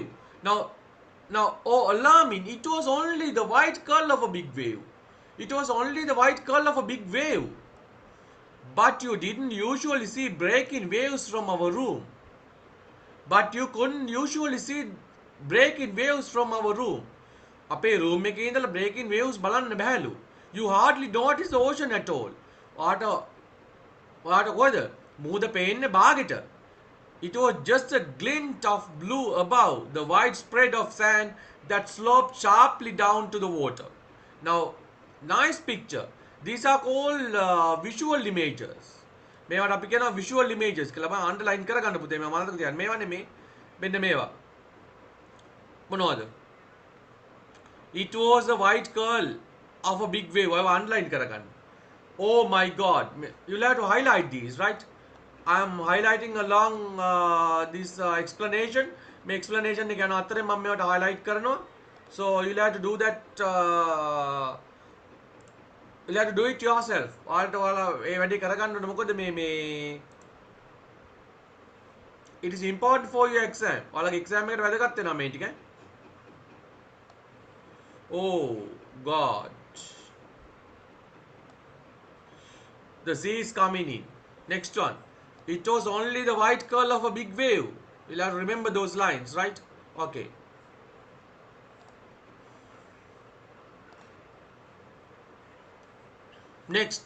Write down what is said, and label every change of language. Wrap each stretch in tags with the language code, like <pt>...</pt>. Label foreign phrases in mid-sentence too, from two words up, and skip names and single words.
<en>Now, oh alarming, it was only the white curl of a big wave. It was only the white curl of a big wave. But you didn't usually see breaking waves from our room. But you couldn't usually see breaking waves from our room.</en> <si>අපේ room එකේ ඉඳලා</si> <en>breaking waves</en> <si>බලන්න බැහැලු.</si> <en>You hardly notice the ocean at all.</en> <si>ඔයාට කොහෙද? මුහුද පේන්නේ බාගෙට.</si> <en>It was just a glint of blue above the wide spread of sand that sloped sharply down to the water. Now, nice picture. These are called visual images.</en> <si>මේවට අපි කියනවා</si> <en>visual images</en> <si>කියලා. මම underline කරගන්න පුතේ. මම මතක තියාගන්න. මේවා නෙමේ. මෙන්න මේවා. මොනවද?</si> <en>It was a white curl of a big wave.</en> <si>ඔයව underline කරගන්න.</si> <en>Oh my god. You'll have to highlight these, right? I am highlighting along this explanation.</en> <si>මේ explanation එක යන අතරේ මම මේවට highlight කරනවා.</si> <en>So you'll have to do that. You'll have to do it yourself.</en> <si>ඔයාලා ඒ වැඩේ කරගන්න ඕනේ. මොකද මේ</si> <en>it is important for your exam.</en> <si>ඔයාලගේ exam එකට වැදගත් වෙනවා මේ ටික.</si> <en>Oh god. The sea is coming in. Next one. It was only the white curl of a big wave. You'll have to remember those lines, right? Okay. Next.</en>